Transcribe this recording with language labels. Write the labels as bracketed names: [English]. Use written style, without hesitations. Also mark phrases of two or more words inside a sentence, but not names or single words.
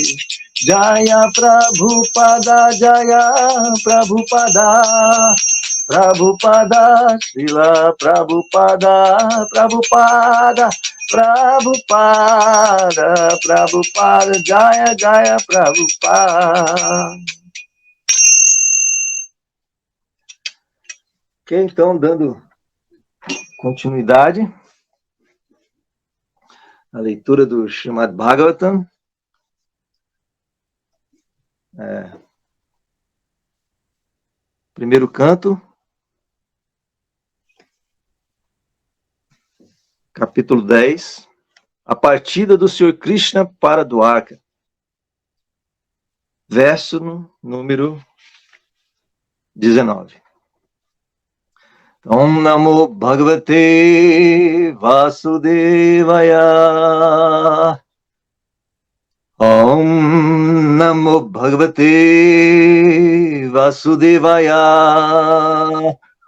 [Sanskrit] जय प्रभुपाद, जय प्रभुपाद, प्रभुपाद, श्रील प्रभुपाद, प्रभुपाद, प्रभुपाद, प्रभुपाद, जय जय प्रभुपाद. [Portuguese] Ok, então, dando continuidade à leitura do Srimad Bhagavatam. Primeiro canto, capítulo 10, a partida do Senhor Krishna para Dwarka. Verso número 19. [Sanskrit] ॐ नमो भगवते वासुदेवाय. ॐ नमो भगवते वासुदेवाय.